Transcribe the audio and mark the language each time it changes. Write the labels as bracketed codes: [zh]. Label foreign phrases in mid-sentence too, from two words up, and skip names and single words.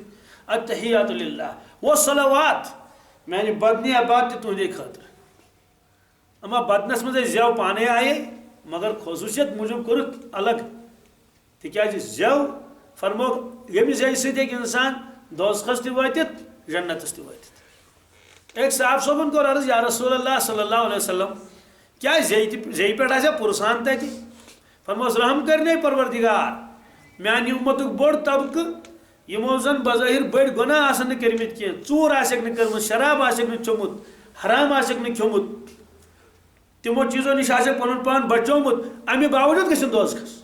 [ar] التحیات للہ والصلوات [ks] میانہِ بدنہِ عبادت تہِ تُہنٛدے خٲطرٕ. اما بدنس منٛز ٲسۍ زٮ۪و پانے آیے مگر خصوٗصیت موٗجوٗب کوٚرُکھ الگ تِکیٛازِ زٮ۪و فرمو ییٚمہِ زٮ۪وِ سۭتۍ ہیٚکہِ انسان دوزخس تہِ وٲتِتھ جنتس تہِ وٲتِتھ. [ur] ایک صاحب [ks] صٲبن کوٚر عرض [ar] یا رسول اللہ صلی اللہ علیہ وسلم [ks] کیٛاہ زٮ۪یہِ پٮ۪ٹھ آسیا پُرسان تتہِ. فرموس رحم کرنے پروردگار میانہِ اُمتُک بوٚڑ طبقہٕ یِمو زن بظٲہر بٔڑۍ گۄناہ آسن نہٕ کٔرمٕتۍ کینٛہہ. ژوٗر آسٮ۪کھ نہٕ کٔرمٕژ شراب آسٮ۪کھ نہٕ چوٚمُت حرام آسٮ۪کھ نہٕ کھیوٚمُت تِمو چیٖزو نِش آسٮ۪کھ پنُن پان بچومُت امہِ باوجوٗد گژھن دوزخس.